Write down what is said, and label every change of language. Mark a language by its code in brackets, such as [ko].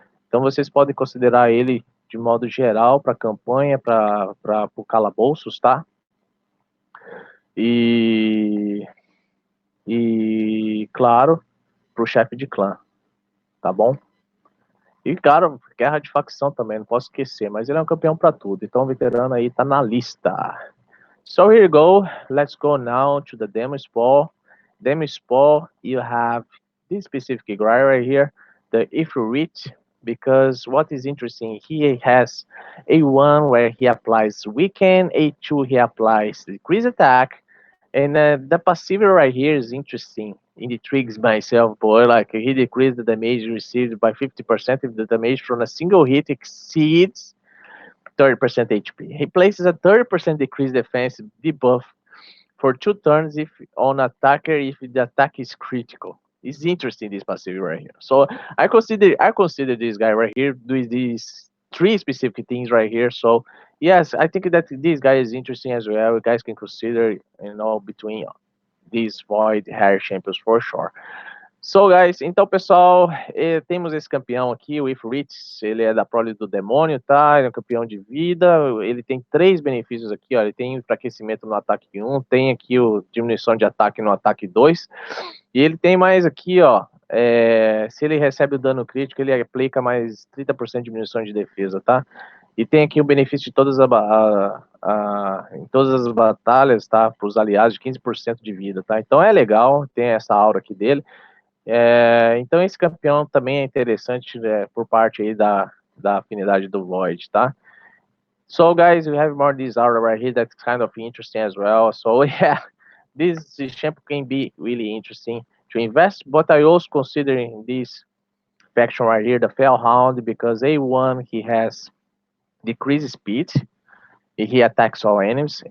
[pt] Então vocês podem considerar ele de modo geral para campanha, para o calabouços, tá? E claro, para o chefe de clã, tá bom? E claro, guerra de facção também, não posso esquecer, mas ele é um campeão para tudo, então o veterano aí tá na lista. [en] So here you go, let's go now to the demo spawn. Demo spawn, you have this specific guy right here, the Ifrit, because what is interesting, he has A1 where he applies weaken, A2 he applies decrease attack, and the passive right here is interesting. It intrigues myself, boy. Like he decreased the damage received by 50% if the damage from a single hit exceeds 30% HP. He places a 30% decreased defense debuff for 2 turns if on attacker if the attack is critical. It's interesting this passive right here. So I consider this guy right here doing these 3 specific things right here. So yes, I think that this guy is interesting as well. You guys can consider, between these void hair champions for sure. So, guys, [pt] então, pessoal, temos esse campeão aqui, o Ifrit, ele é da prole do demônio, tá? Ele é um campeão de vida, ele tem 3 benefícios aqui, ó, ele tem enfraquecimento no ataque 1, tem aqui o diminuição de ataque no ataque 2, e ele tem mais aqui, ó, se ele recebe o dano crítico, ele aplica mais 30% de diminuição de defesa, tá? E tem aqui o benefício de todas em todas as batalhas, tá? Para os aliados, de 15% de vida, tá? Então é legal, tem essa aura aqui dele. Então esse campeão também é interessante, por parte aí da afinidade do Void, tá? [en] So guys, we have more this aura right here that's kind of interesting as well. So yeah, this champion can be really interesting to invest, but I also considering this faction right here, the Fellhound, because A1 he has decreased speed, he attacks all enemies.